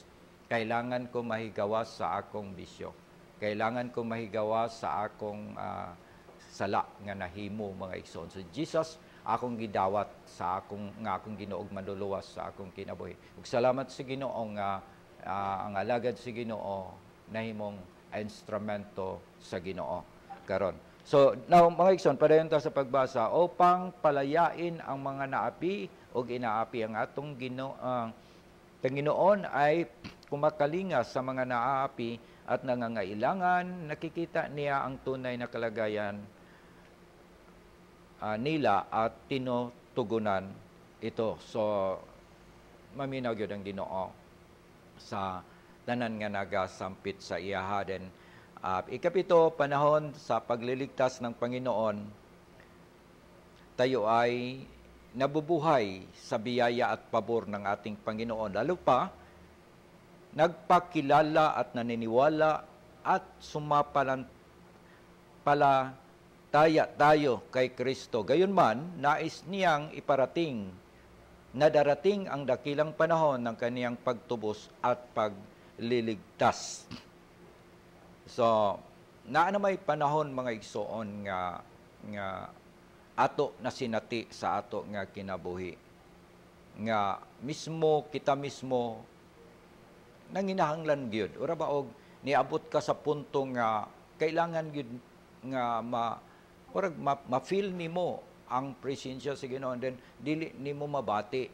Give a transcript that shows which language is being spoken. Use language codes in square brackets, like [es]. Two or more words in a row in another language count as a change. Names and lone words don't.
[ceb] Kailangan ko mahigawas sa akong bisyo. Kailangan ko mahigawas sa akong sala nga nahimo mga igsoon. So Jesus akong gidawat sa akong Ginoog manluluwas sa akong kinabuhi. Ug salamat sa Ginoo nga ang alagad sa Ginoo nahimong instrumento sa Ginoo karon. [en] So now [ceb] mga igsoon, padayon ta sa pagbasa [tl] upang palayain ang mga naapi o inaapi ang atong Panginoon ay kumakalinga sa mga naapi at nangangailangan. Nakikita niya ang tunay na kalagayan nila at tinutugunan ito. [ceb] So, maminaw yun ang Ginoo sa tanan nga nagasampit sa iyaha. Then, [tl] ikapito, panahon sa pagliligtas ng Panginoon, tayo ay nabubuhay sa biyaya at pabor ng ating Panginoon. Lalo pa, nagpakilala at naniniwala at taya tayo kay Kristo. Gayunman, nais niyang iparating na darating ang dakilang panahon ng kaniyang pagtubos at pagliligtas. [ceb] So, na may panahon mga igsoon nga ato na sinati sa ato nga kinabuhi. nga mismo kita mismo nanginahanglan gyud ora ba og niabot ka sa punto nga kailangan gyud nga ma-feel nimo ang presensya sa Ginoo, [en] and then [ceb] dili nimo mabati.